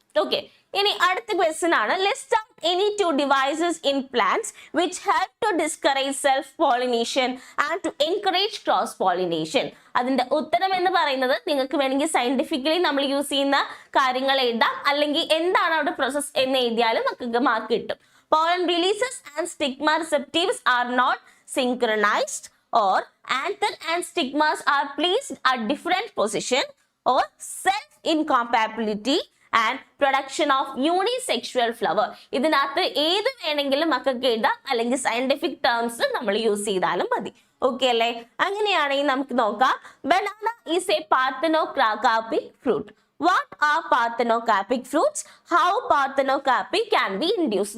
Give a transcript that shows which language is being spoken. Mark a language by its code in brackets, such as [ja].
[ml] Okay, ഇനി അടുത്ത question ആണ്, [en] List out any 2 devices in plants which help to discourage self pollination and to encourage cross pollination. [ml] അതിന്റെ ഉത്തരം എന്ന് പറയുന്നത് നിങ്ങൾക്ക് വേണമെങ്കിൽ സയന്റിഫിക്കലി നമ്മൾ യൂസ് ചെയ്യുന്ന കാര്യങ്ങൾ എഴുതാം, അല്ലെങ്കിൽ എന്താണ് അവിടെ പ്രോസസ് എന്ന് എഴുതിയാലും നമുക്ക് മാർക്ക് കിട്ടും. [en] Pollen releases and stigma receptives are not synchronized, or anther and stigmas are placed at different position, or self incompatibility and production of unisexual flower. [ml] ഇതിനകത്ത് ഏത് വേണമെങ്കിലും മക്കൾക്ക് എഴുതാം, അല്ലെങ്കിൽ സയന്റിഫിക് ടേംസ് നമ്മൾ യൂസ് ചെയ്താലും മതി. ഓക്കെ അല്ലേ. അങ്ങനെയാണെങ്കിൽ നമുക്ക് നോക്കാം. [en] Banana is a parthenocarpic fruit. What are parthenocarpic fruits? How parthenocarpy can be induced?